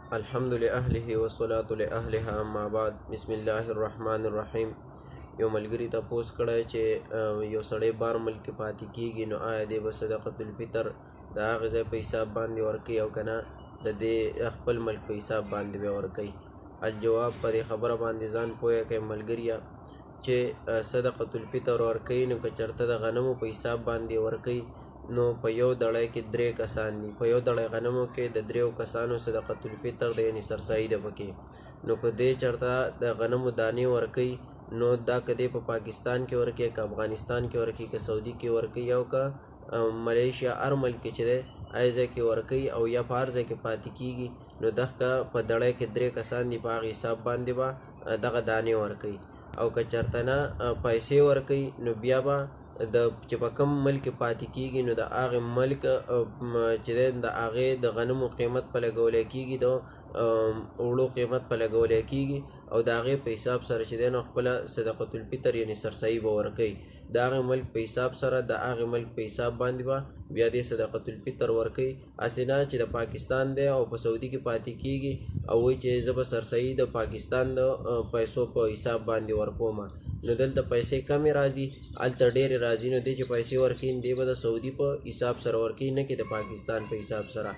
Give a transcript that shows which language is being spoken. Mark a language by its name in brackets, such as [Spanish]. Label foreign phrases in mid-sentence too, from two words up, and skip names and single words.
[Arabic] الحمد لأهله والصلاة لأهلها اما بعد بسم الله الرحمن الرحیم. [Pashto] یو ملګري تپوس کړی چې یو سړی بار ملک کې پاتې کیږي نو آیا دی به [Arabic] صدقة الفطر [Pashto] د هغه ځای په حساب باندې ورکوي او که نه د دې خپل ملک په حساب باندې به ورکوي؟ الجواب: په دې خبره باندې ځان پوهه کړئ ملګریه چې [Arabic] صدقة الفطر [Pashto] ورکوي نو که چېرته د غنمو په حساب باندې ورکوي نو په یو دړی کې 3 کسان دي. په یو دړی غنمو کې د 3 کسانو [Arabic] صدقة الفطر [Pashto] دی، یعنې سرسایي ده پکې. نو که دی چېرته د غنمو دانې ورکوي نو دا که دی په پاکستان کې ورکوي، که افغانستان کې ورکوي، که سعودي کې ورکوي او که ملیشیا هر ملک کې چې دی هغه ځای کې ورکوي او یا په هر ځای کې پاتې کیږي نو دغه په دړی کې 3 کسان دي، په هغه حساب باندې به دغه دانې ورکوي. او که چېرته نه پیسې ورکوي نو بیا به چې په کوم ملک پاتې کیږي نو د هغې ملک چې دی د هغې د غنمو قیمت په لګولی کیږي، د اوړو قیمت په لګولی کیږي او د هغې په حساب سره چې دی نو خپله [Arabic] صدقة الفطر [Pashto] یعنې سرسایي به ورکوي. د هغې ملک په حساب سره د هغې ملک په حساب باندې به بیا دې [Arabic] صدقة الفطر [Pashto] ورکوي. هسې نه چې د پاکستان دی او په سعودي کې پاتې کیږي او وایي چې زه به سرسایي د پاکستان د پیسو په حساب باندې ورکوم نو دلته پیسې کمې راځي، هلته ډېرې راځي. نو دی چې پیسې ورکوي دی به د سعودي په حساب سره ورکوي، نه کې د پاکستان په حساب سره.